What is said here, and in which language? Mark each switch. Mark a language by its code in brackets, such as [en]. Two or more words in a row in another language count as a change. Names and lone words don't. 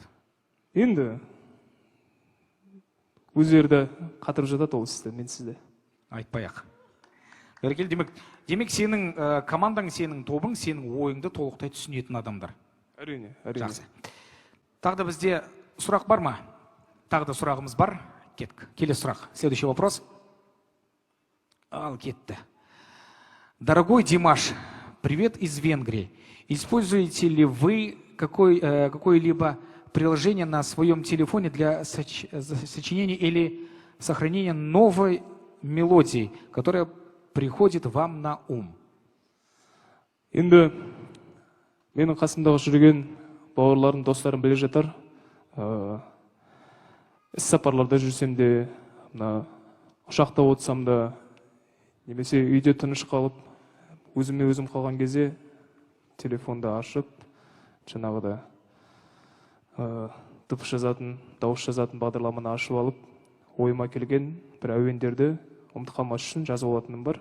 [kk] Енді өздері қатырып жатады ол істі, мен сізді. Айтпай-ақ. Бәрекелді, демек сенің командаң, сенің тобың, сенің ойыңды толықтай түсінетін адамдар. Әрине. Жақсы. Тағы да бізде сұрақ бар ма? Тағы да сұрағымыз бар. Кеттік. Келесі сұрақ. [ru] Следующий вопрос. [kk] Ал кетті. [ru] Дорогой Димаш, привет из Венгрии. Используете ли вы какое-либо приложение на своем телефоне для сочинения или сохранения новой мелодии, которая приходит вам на ум? [kk] Енді менің қасымдағы жүрген бауырларым, достарым біле жатар. Іс-сапарларда жүрсем де, ұшақта отырсам да, немесе үйде тыныш қалып, өзіме өзім қалған кезде телефонды ашып, жаңағыда дыбыс жазатын, дауыс жазатын бағдарламаны ашып алып, ойыма келген бір әуендерді ұмытып қалмас үшін жазып алатыным бар.